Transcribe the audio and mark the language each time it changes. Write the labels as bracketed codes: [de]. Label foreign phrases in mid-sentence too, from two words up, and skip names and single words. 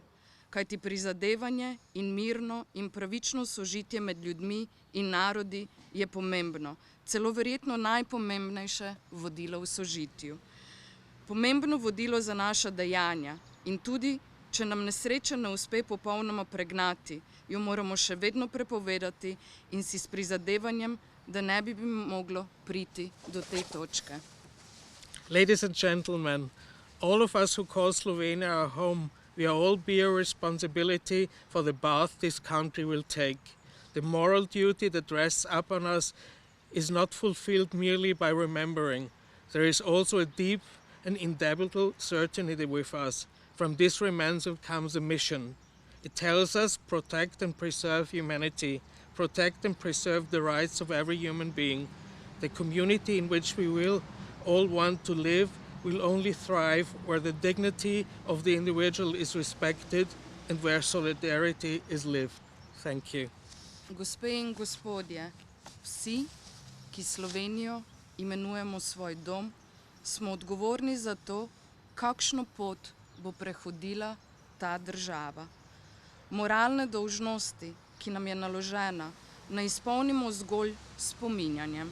[sl] Kajti prizadevanje in mirno in pravično sožitje med ljudmi in narodi je pomembno, celo verjetno najpomembnejše vodilo v sožitju. Pomembno vodilo za naša dejanja in tudi, če nam nesreča ne uspe popolnoma pregnati, jo moramo še vedno prepovedati in si s prizadevanjem, da ne bi moglo priti do te točke. [en] Ladies and gentlemen, all of us who call Slovenia our home, we all bear responsibility for the path this country will take. The moral duty that rests upon us is not fulfilled merely by remembering. There is also a deep and indelible certainty with us. From this remembrance comes a mission. It tells us protect and preserve humanity, protect and preserve the rights of every human being. The community in which we will all want to live will only thrive where the dignity of the individual is respected and where solidarity is lived. Thank you. [sl] Gospe in gospodje, vsi, ki Slovenijo imenujemo svoj dom, smo odgovorni za to, kakšno pot bo prehodila ta država. Moralne dolžnosti, ki nam je naložena, ne izpolnimo zgolj spominjanjem.